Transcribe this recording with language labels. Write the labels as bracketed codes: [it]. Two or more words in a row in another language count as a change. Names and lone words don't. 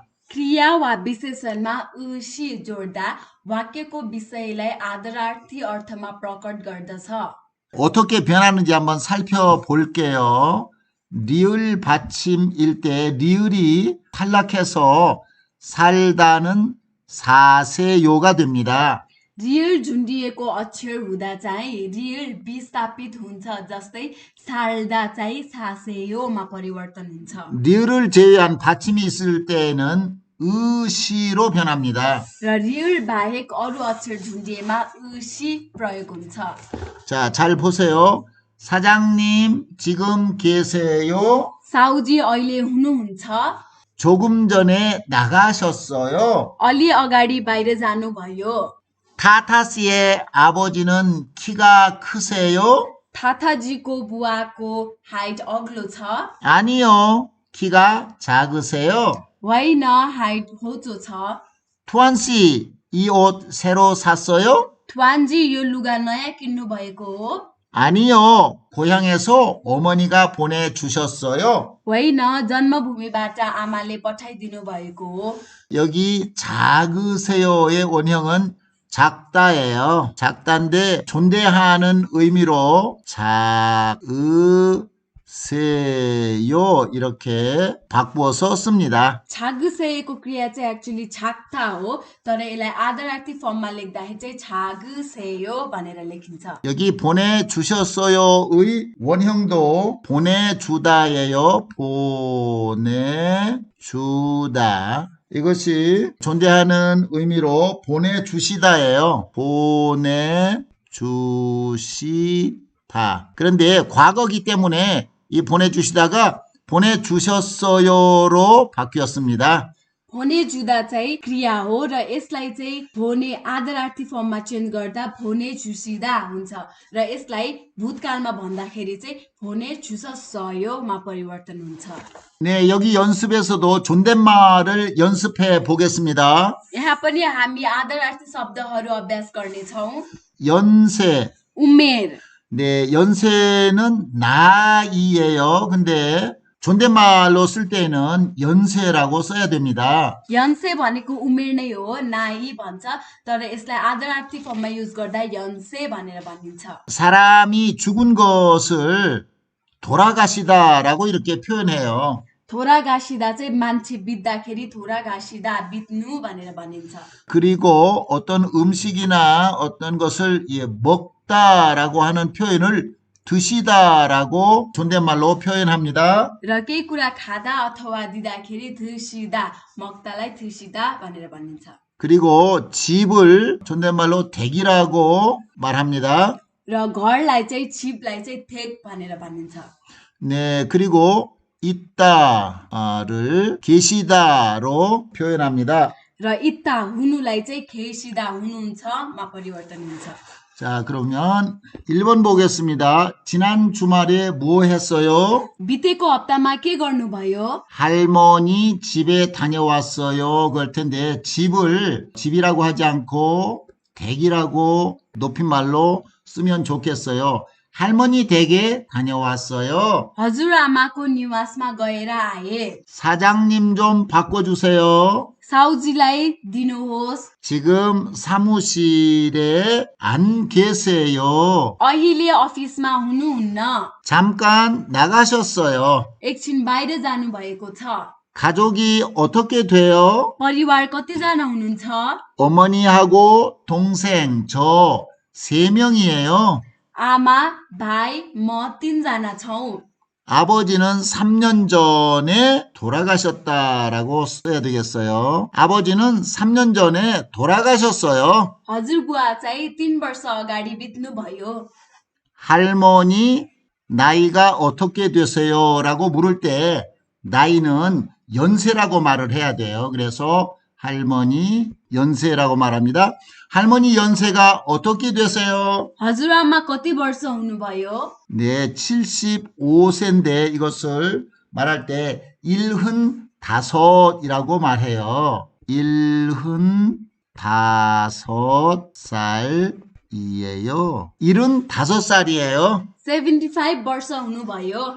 [ne] क्रिया वा विशेषणमा उसी जोड्दा वाक्यको विषयलाई आदरार्थी अर्थमा प्रकट गर्दछ [ko] 어떻게 변하는지 한번 살펴볼게요. 리을 받침일 때 리을이 탈락해서 살다는 사세요가 됩니다. [ne] रियल झुन्डिएको अक्षर हुँदा चाहिँ रियल विस्थापित हुन्छ जस्तै साल्दा चाहिँ सासेयोमा परिवर्तन हुन्छ [ko] 리을을 제외한 받침이 있을 때에는 시로 변합니다. [ne] र रियल बाहेक अरू अक्षर झुन्डिएमा उसी प्रयोग हुन्छ [ko] 자, 잘 보세요. 사장님, 지금 계세요? [ne] साउजी अहिले हुनुहुन्छ [ko] 조금 전에 나가셨어요? [ne] अलि अगाडि बाहिर जानुभयो [ko] 타타씨의 아버지는 키가 크세요? [ne] थाथाजीको बुवाको हाइट अग्लो छ [ko] 아니요, 키가 작으세요. [ne] होइन हाइट होचो छ [ko] 투안씨, 이 옷 새로 샀어요? [ne] ट्वान्जी यो लुगा नयाँ किन्नु भएको हो [ko] 아니요, 고향에서 어머니가 보내주셨어요. [ne] होइन जन्मभूमिबाट आमाले पठाइदिनु भएको हो [ko] 여기 작으세요의 원형은 작다예요. 작다인데 존대하는 의미로 작으세요 이렇게 바꾸어서 씁니다. [ne] छागुसेको क्रिया चाहिँ एक्चुअली छाक्ता हो तर यसलाई आदरार्थी फर्ममा लेख्दाखेरि चाहिँ छागुसेयो भनेर लेखिन्छ [ko] 여기 보내주셨어요의 원형도 보내주다예요. 보내주다. 이것이 존대하는 의미로 보내주시다예요. 보내주시다. 그런데 과거기 때문에 이 보내주시다가 보내주셨어요로 바뀌었습니다. [ne] 보내주다 चाहिँ क्रिया हो र यसलाई चाहिँ भोने आदरार्थी फर्ममा चेन्ज गर्दा [ko] 보내주시다 [ne] हुन्छ र यसलाई भूतकालमा भन्दाखेरि चाहिँ भोने झुससयोमा परिवर्तन हुन्छ [ko] 네, 여기 연습에서도 존댓말을 연습해 보겠습니다. [ne] यहाँ पनि हामी आदरार्थी शब्दहरू अभ्यास गर्नेछौँ [ko] 연세. [ne] उमेर [ko] 네, 연세는 나이예요. 근데 존댓말로 쓸 때는 연세라고 써야 됩니다. [ne] यन्से भनेको उमेर नै हो नाइ भन्छ तर यसलाई आदरार्थी फर्ममा युज गर्दा यन्से भनेर भनिन्छ [ko] 사람이 죽은 것을 돌아가시다라고 이렇게 표현해요. [ne] 돌아가시다 चाहिँ मान्छे बित्दाखेरि 돌아가시다 बित्नु भनेर भनिन्छ [ko] 그리고 어떤 음식이나 어떤 것을 먹다라고 하는 표현을 드시다라고 존댓말로 표현합니다. [ne] र केही कुरा खादा अथवा दिँदाखेरि थुसिदा मक्तालाई थुसिदा भनेर भनिन्छ [ko] 그리고 집을 존댓말로 댁이라고 말합니다. [ne] र घरलाई चाहिँ छिपलाई चाहिँ थेक भनेर भनिन्छ [ko] 네, 그리고 있다를 계시다로 표현합니다. [ne] र इत्ता हुनुलाई चाहिँ खेसिदा हुनुहुन्छ मा परिवर्तन हुन्छ [ko] 자, 그러면 1번 보겠습니다. 지난 주말에 뭐 했어요? [ne] बितेको हप्तामा के गर्नुभयो [ko] 할머니 집에 다녀왔어요. 그럴 텐데 집이라고 하지 않고 댁이라고 높임말로 쓰면 좋겠어요. 할머니 댁에 다녀왔어요. [ne] हजुरआमाको निवासमा गएर आए [ko] 사장님 좀 바꿔주세요. [ne] साउजीलाई दिनुहोस् [ko] 지금 사무실에 안 계세요. [ne] अहिले अफिसमा हुनुहुन्न [ko] 잠깐 나가셨어요. [ne] एकछिन बाहिर जानुभएको छ [ko] 가족이 어떻게 돼요? [ne] परिवार कतिजना हुनुहुन्छ [ko] 어머니하고 동생 저 3명이에요. [ne] आमा भाइ म 3जना छौँ [ko] 아버지는 3년 전에 돌아가셨다라고 써야 되겠어요. 아버지는 3년 전에 돌아가셨어요. [ne] हजुरबुवा चाहिँ 3 वर्ष अगाडि बित्नुभयो [ko] 할머니 나이가 어떻게 되세요? 라고 물을 때 나이는 연세라고 말을 해야 돼요. 그래서 할머니 연세라고 말합니다. 할머니 연세가 어떻게 되세요? [ne] हजुरआमा कति वर्ष हुनुभयो [ko] 네, 75세인데 이것을 말할 때 75이라고 말해요. 75살이에요. 75살이에요. [ne] 75 वर्ष हुनुभयो